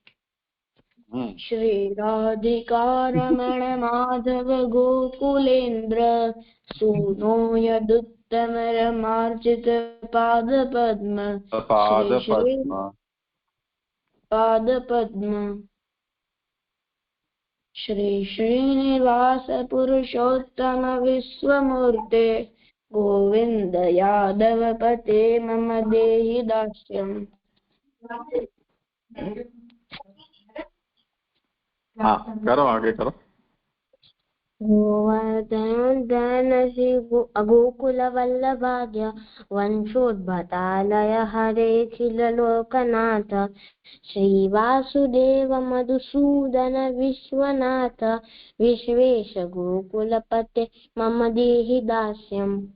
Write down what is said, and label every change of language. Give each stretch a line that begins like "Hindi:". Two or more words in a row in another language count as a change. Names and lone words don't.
Sanskrit: શ્રી રાધિકારમણ માધવ ગોકુલેન્દ્ર સૂનો યદુત્તમ રમાર્ચિત પાદ પદ્મ શ્રી શ્રીનિવાસ પુરુષોત્તમ વિશ્વમૂર્તે ગોવિંદ યાદવ પતે મમ દેહિ દાસ્યમ.
Gujarati: હા, કરો, આગે કરો.
Sanskrit: गोवर्धन श्री गोकुल वल्लभाग्य वंशोद्भतालय हरेखिल लोकनाथ श्री वासुदेव मधुसूदन विश्वनाथ विश्वेश गोकुलपते मम देहि दास्यम्.